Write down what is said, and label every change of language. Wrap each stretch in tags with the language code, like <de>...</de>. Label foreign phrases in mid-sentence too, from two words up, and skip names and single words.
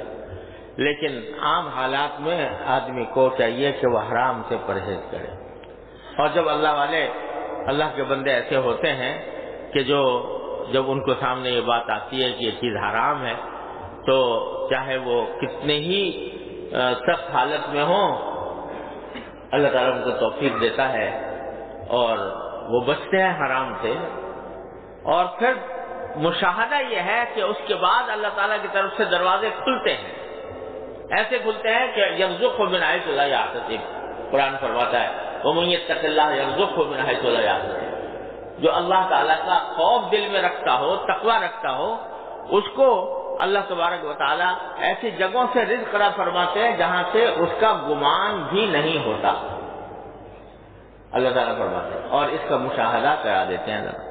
<ur>لیکن عام حالات میں آدمی کو چاہیے کہ وہ حرام سے پرہیز کرے، اور جب اللہ کے بندے ایسے ہوتے ہیں کہ جب ان کو سامنے یہ بات آتی ہے کہ یہ چیز حرام ہے، تو چاہے وہ کتنے ہی سخت حالت میں ہوں، اللہ تعالیٰ ان کو توفیق دیتا ہے اور وہ بچتے ہیں حرام سے۔ اور پھر مشاہدہ یہ ہے کہ اس کے بعد اللہ تعالیٰ کی طرف سے دروازے کھلتے ہیں، ایسے کھلتے ہیں</ur> <ar>کہ یرزقہ من حیث لا یحتسب،</ar> <ur>قرآن فرماتا ہے</ur> <ar>وَمَن یتق اللہ یرزقہ من حیث لا یحتسب،</ar> <ur>جو اللہ تعالیٰ کا خوف دل میں رکھتا ہو، تقوی رکھتا ہو، اس کو اللہ تبارک و تعالیٰ ایسی جگہوں سے رزق عطا فرماتے ہیں جہاں سے اس کا گمان بھی نہیں ہوتا، اللہ تعالیٰ فرماتے ہیں، اور اس کا مشاہدہ کرا دیتے ہیں اللہ۔</ur>